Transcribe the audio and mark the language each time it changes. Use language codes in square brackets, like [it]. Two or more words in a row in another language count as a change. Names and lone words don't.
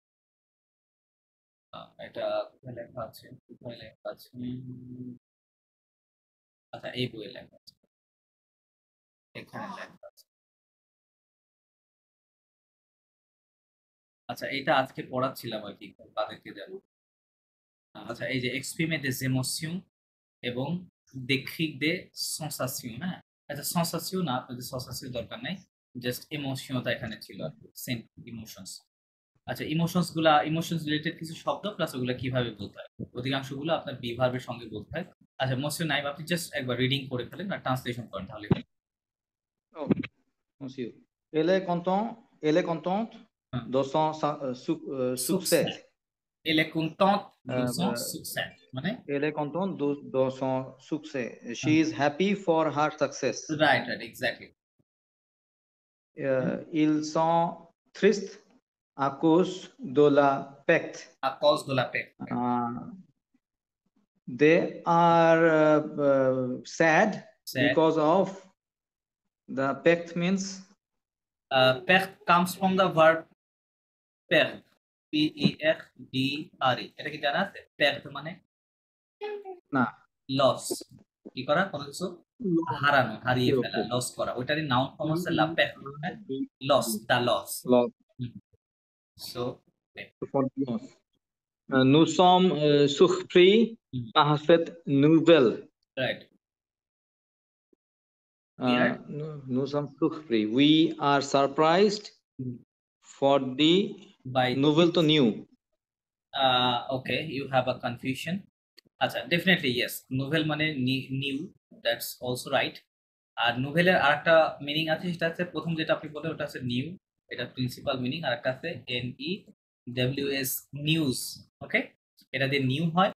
[bn] এটা কোথায় লেখা আছে, কোথায় লেখা আছে? আচ্ছা এই বইয়ে লেখা আছে, এখানে লেখা আছে। আচ্ছা এটা আজকে পড়াচ্ছিলাম আর কি তাদেরকে দেবো। আচ্ছা এই যে এক্সপ্রিমে [fr] des émotions [bn] এবং [fr] décrire des sensations, [bn] হ্যাঁ আচ্ছা সেন্সাসিও না, আপনাদের সেন্সাসিও দরকার নাই, জাস্ট ইমোশনটা এখানে ছিল, [en] same emotions. [bn] আচ্ছা ইমোশনস রিলেটেড কিছু শব্দ প্লাস ওগুলো কিভাবে বলতে হয়, অধিকাংশগুলো আপনার বি ভার্বের সঙ্গে বলতে হয়। আচ্ছা মোসিও নাই, আপনি জাস্ট একবার রিডিং করে ফেলেন আর ট্রান্সলেশন করেন তাহলে। [fr] Monsieur, elle est contente de son succès. Elle est contente de son Euh, succès, মানে Elle est contente de son succès. [en] She is happy for her success. right exactly. [fr] Ils sont tristes à cause de la perte. À cause de la perte. [en] They are sad because of the pect means Perte comes from the verb perdre, P-E-R-D-R-E, [bn] এটা কি জানা আছে? perte মানে না, লস, কি করা, কোনো কিছু হারানো, হারিয়ে ফেলা, লস করা, ওইটারই নাউন ফর্ম হচ্ছে [fr] la perte, [bn] লস, [en] the loss. So [fr] nous sommes surpris par cette nouvelle. [en] Right. [fr] Nous sommes surpris. [en] We are surprised for the novel to new. Okay, you have a confusion. [bn] আচ্ছা [en] definitely yes, [bn] novel মানে new, [en] that's also right. [bn] আর নোভেলের আরেকটা মিনিং আছে, সেটা হচ্ছে প্রথম যেটা আপনি বললেন ওটা হচ্ছে নিউ, এটা [en] principal meaning, [bn] আর একটা আছে NEWS নিউজ, ওকে, এটা দিয়ে নিউ হয়